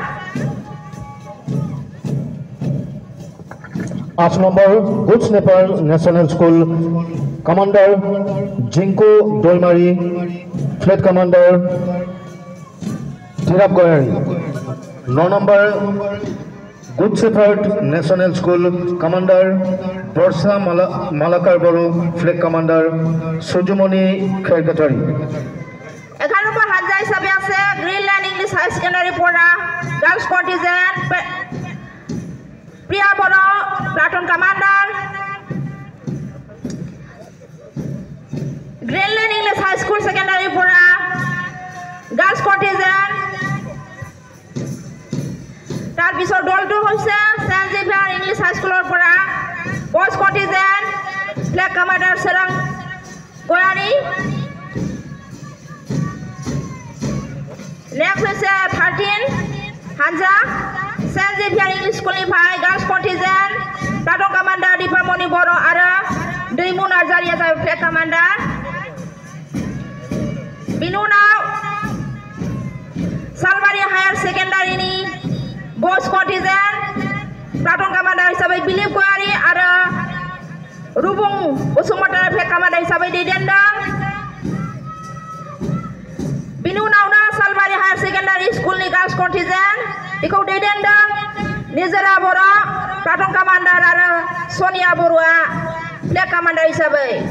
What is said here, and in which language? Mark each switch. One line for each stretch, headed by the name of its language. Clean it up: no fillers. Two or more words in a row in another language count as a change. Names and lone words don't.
English: 8 নম্বর Good Shepherd National School commander जिंकू दैमारी flag commander धीराब गयारी 9 নম্বর Good Shepherd National School commander बर्षा मालाकार बरो flag commander सुजुमणि खेरकाटारी
Assamese: 11 নম্বৰ হানজা হিচাপে আছে গ্ৰীণলেণ্ড ইংলিছ হাই সেকেন্ডাৰী পঢ়া
English: girls contingent
Assamese: প্ৰিয়া বড়ো
English: platoon commander
Assamese: গ্ৰীণলেণ্ড ইংলিছ হাই স্কুল সেকেন্ডাৰী পঢ়া
English: girls contingent
Assamese: তাৰ পিছৰ দলটো হৈছে সেন্ট জেভিয়াৰ ইংলিছ হাই স্কুলৰ পৰা
English: boys contingent flag commander
Assamese: সেৰাং গয়াৰী
English: Next is 13 Hanza Saint Xavier English School निफ्राय Girls Contingent Platoon Commander Dipamoni Boro आरो दैमु नार्जारिया जाबाय flag commander
Bodo: बिनि उनाव सालबारि हायार सेकेन्डारिनि
English: boys contingent Platoon Commander
Bodo: हिसाबै बिलिप गयारी आरो रुबुं बसुमतारी
English: flag commander
Bodo: हिसाबै दैदेनदों बिनि उनावनो सालबारि हायार सेकेन्डारि स्कुलनि
English: girls contingent
Bodo: बेखौ दैदेनदों निजोरा बर'
English: platoon commander
Bodo: आरो सनिया बर'आ
English: flag commander
Bodo: हिसाबै